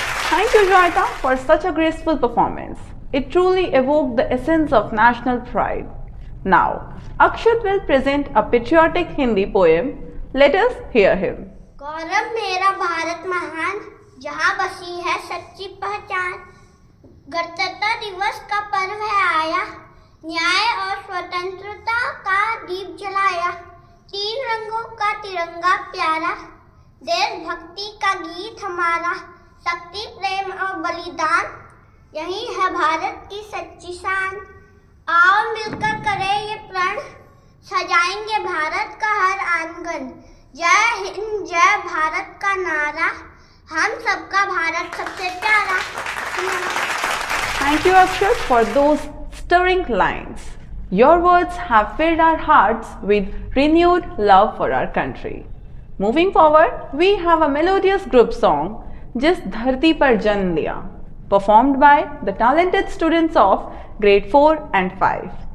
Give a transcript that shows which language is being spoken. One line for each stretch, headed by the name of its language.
English: Thank you, Joyita, for such a graceful performance. It truly evoked the essence of national pride. Now, Akshat will present a patriotic Hindi poem. Let us hear him.
Hindi: गौरव मेरा भारत महान, जहाँ बसी है सच्ची पहचान। गणतंत्र दिवस का पर्व है आया, न्याय और स्वतंत्रता का दीप जलाया। 3 रंगों का तिरंगा प्यारा, देशभक्ति का गीत हमारा। शक्ति प्रेम और बलिदान, यही है भारत की सच्ची शान। आओ मिलकर करें ये प्रण, सजाएंगे भारत का हर आंगन। जय हिंद जय भारत का नारा, हम सबका भारत सबसे प्यारा।
English: Thank you, Akshat, for those stirring lines. Your words have filled our hearts with renewed love for our country. Moving forward, we have a melodious group song, जिस धरती पर जन्म लिया, performed by the talented students of grade 4 and 5.